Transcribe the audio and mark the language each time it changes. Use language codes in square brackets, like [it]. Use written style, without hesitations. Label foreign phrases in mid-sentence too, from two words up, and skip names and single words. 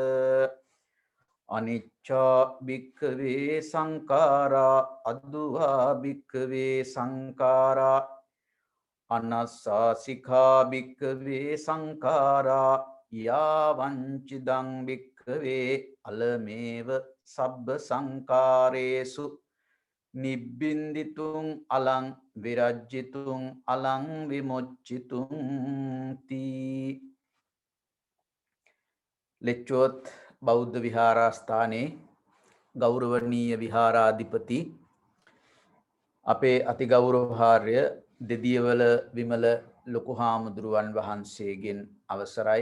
[pi] අනිච්චා භික්ඛවේ සංඛාරා අද්දුවා භික්ඛවේ සංඛාරා අනස්සාසිකා භික්ඛවේ සංඛාරා යාවංචිදං භික්ඛවේ අලමේව සබ්බ සංඛාරේසු නිබ්බින්දිතුං අලං විරජ්ජිතුං අලං විමුච්චිතුං තී [si] ලෙච්චුවත් බෞද්ධ විහාරස්ථානයේ ගෞරවනීය විහාරාධිපති අපේ අතිගෞරවභාර්ය දෙදියවල විමල ලොකු හාමුදුරුවන් වහන්සේගෙන් අවසරයි.